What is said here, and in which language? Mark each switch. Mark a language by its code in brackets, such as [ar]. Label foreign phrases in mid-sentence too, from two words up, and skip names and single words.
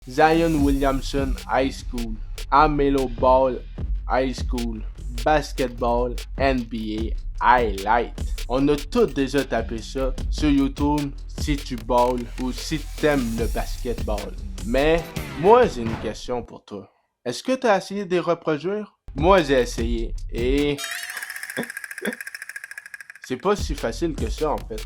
[en] Zion Williamson High School, Amelo Ball High School, Basketball NBA Highlight. [fr] On a tous déjà tapé ça sur YouTube si tu balles ou si t'aimes le basketball. Mais moi j'ai une question pour toi. Est-ce que tu as essayé de les reproduire? Moi j'ai essayé et c'est pas si facile que ça en fait.